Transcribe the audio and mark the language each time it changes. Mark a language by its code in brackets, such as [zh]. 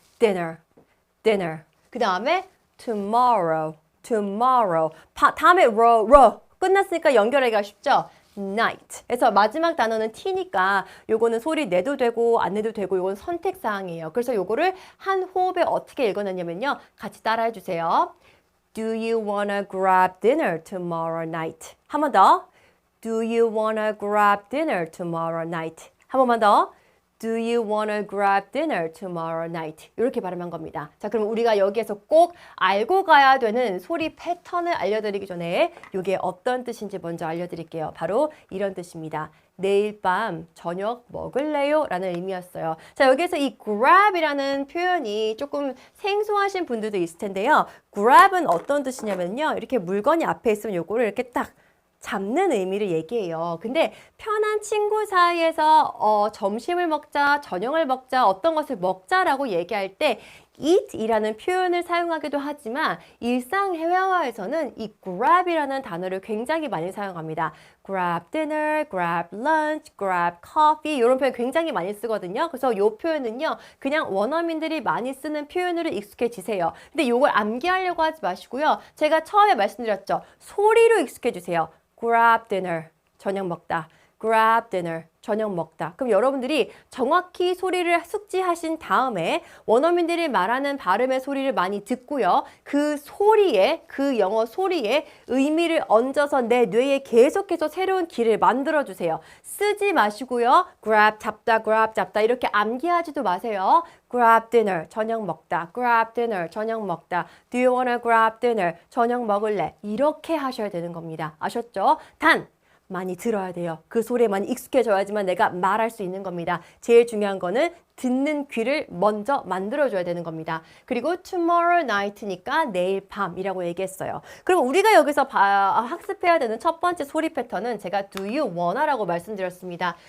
[en] dinner, dinner. [ko] 그 다음에 [en] tomorrow, tomorrow. [ko] 다음에 ro 끝났으니까 연결하기가 쉽죠? [en] night. [ko] 그래서 마지막 단어는 t니까 요거는 소리 내도 되고 안 내도 되고 요건 선택사항이에요. 그래서 요거를 한 호흡에 어떻게 읽어냈냐면요. 같이 따라해 주세요. [en] Do you wanna grab dinner tomorrow night? [ko] 한 번 더. [en] Do you wanna grab dinner tomorrow night? [ko] 한 번만 더. [en] Do you wanna grab dinner tomorrow night? [ko] 이렇게 발음한 겁니다. 자, 그럼 우리가 여기에서 꼭 알고 가야 되는 소리 패턴을 알려드리기 전에 이게 어떤 뜻인지 먼저 알려드릴게요. 바로 이런 뜻입니다. 내일 밤 저녁 먹을래요? 라는 의미였어요. 자, 여기에서 이 grab이라는 표현이 조금 생소하신 분들도 있을 텐데요. grab은 어떤 뜻이냐면요. 이렇게 물건이 앞에 있으면 요거를 이렇게 딱 잡는 의미를 얘기해요. 근데 편한 친구 사이에서 점심을 먹자, 저녁을 먹자, 어떤 것을 먹자라고 얘기할 때 eat이라는 표현을 사용하기도 하지만 일상 회화에서는 이 grab이라는 단어를 굉장히 많이 사용합니다. [en] grab dinner, grab lunch, grab coffee [ko] 이런 표현 굉장히 많이 쓰거든요. 그래서 이 표현은요. 그냥 원어민들이 많이 쓰는 표현으로 익숙해지세요. 근데 이걸 암기하려고 하지 마시고요. 제가 처음에 말씀드렸죠. 소리로 익숙해지세요. [en] grab dinner, [ko] 저녁 먹다. grab dinner, 저녁 먹다. 그럼 여러분들이 정확히 소리를 숙지하신 다음에 원어민들이 말하는 발음의 소리를 많이 듣고요. 그 소리에, 그 영어 소리에 의미를 얹어서 내 뇌에 계속해서 새로운 길을 만들어주세요. 쓰지 마시고요. grab 잡다 이렇게 암기하지도 마세요. [en] grab dinner, [ko] 저녁 먹다. grab dinner, 저녁 먹다. [en] Do you wanna grab dinner, [ko] 저녁 먹을래? 이렇게 하셔야 되는 겁니다. 아셨죠? 단! 많이 들어야 돼요. 그 소리에 많이 익숙해져야지만 내가 말할 수 있는 겁니다. 제일 중요한 거는 듣는 귀를 먼저 만들어줘야 되는 겁니다. 그리고 [en] tomorrow night [ko] 니까 내일 밤이라고 얘기했어요. 그럼 우리가 여기서 학습해야 되는 첫 번째 소리 패턴은 제가 [en] do you wanna [ko] 라고 말씀드렸습니다.